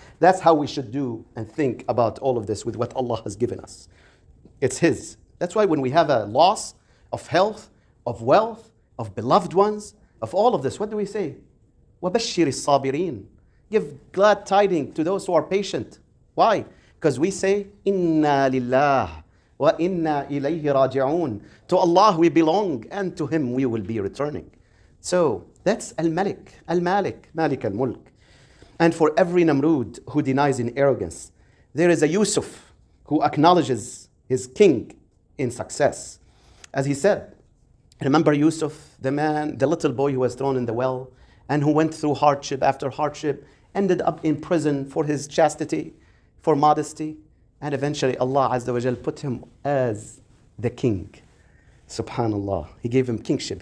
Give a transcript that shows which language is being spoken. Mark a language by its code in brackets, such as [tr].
[en] That's how we should do and think about all of this with what Allah has given us. It's His. That's why when we have a loss of health, of wealth, of beloved ones, of all of this, what do we say? [ar] وَبَشِّرِ الصَّابِرِينَ. [en] Give glad tidings to those who are patient. Why? Because we say, [ar] إِنَّا لِلَّهِ وَإِنَّا إِلَيْهِ رَاجِعُونَ. [en] To Allah we belong and to Him we will be returning. So that's Al-Malik, Al-Malik, Maalek Al-Mulk. And for every Namrud who denies in arrogance, there is a Yusuf who acknowledges his king in success. As he said, remember Yusuf, the man, the little boy who was thrown in the well and who went through hardship after hardship, ended up in prison for his chastity, for modesty, and eventually Allah Azza wa Jal put him as the king. Subhanallah. He gave him kingship.